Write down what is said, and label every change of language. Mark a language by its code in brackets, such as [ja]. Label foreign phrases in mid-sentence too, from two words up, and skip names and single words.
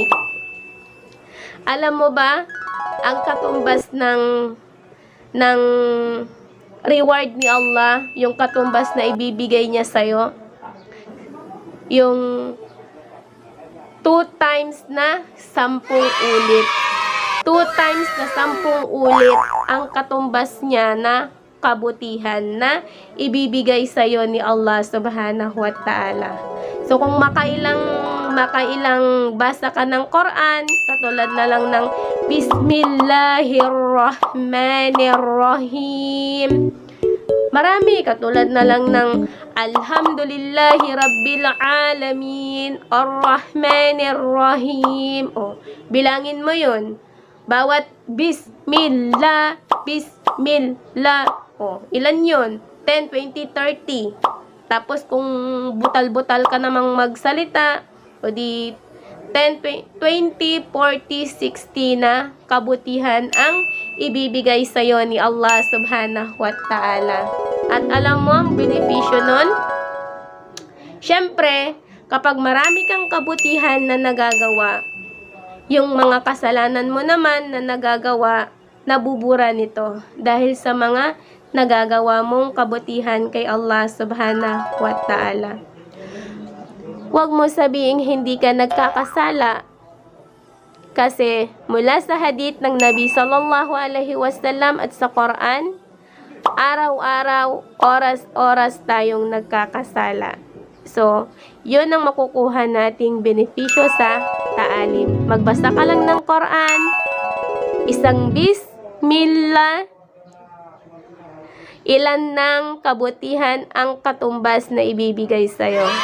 [tl] Alam mo ba, ang katumbas ng reward ni Allah, yung katumbas na ibibigay niya sa'yo, yung 2 times na 10 ulit. 2 times na 10 ulit ang katumbas niya na kabutihan na ibibigay sa iyo ni Allah [ar] سبحانه وتعالى. [tl] So kung makailang basa ka ng Quran, katulad na lang ng Bismillahirrahmanirrahim. Marami, katulad na lang ng [ar] الحمد لله رب العالمين، الرحمن الرحيم. [tl] O, bilangin mo yun. Bawat Bismillah, Bismillah. O, ilan yun? 10, 20, 30. Tapos kung butal-butal ka namang magsalita, o di 10, 20, 40, 60 na kabutihan ang ibibigay sa iyo ni Allah [ar] سبحانه وتعالى. [tl] At alam mo ang benepisyo nun? Siyempre, kapag marami kang kabutihan na nagagawa, yung mga kasalanan mo naman na nagagawa, nabubura nito dahil sa mga nagagawa mong kabutihan kay Allah [ar] سبحانه وتعالى. [tl] Huwag mo sabihin hindi ka nagkakasala kasi mula sa hadith ng Nabi [ar] صلى الله عليه وسلم [tl] at sa Quran, araw-araw, oras-oras tayong nagkakasala. So, yun ang makukuha nating benepisyo sa taalim. Magbasa ka lang ng Quran, isang Bismillah, ilan ng kabutihan ang katumbas na ibibigay sa'yo.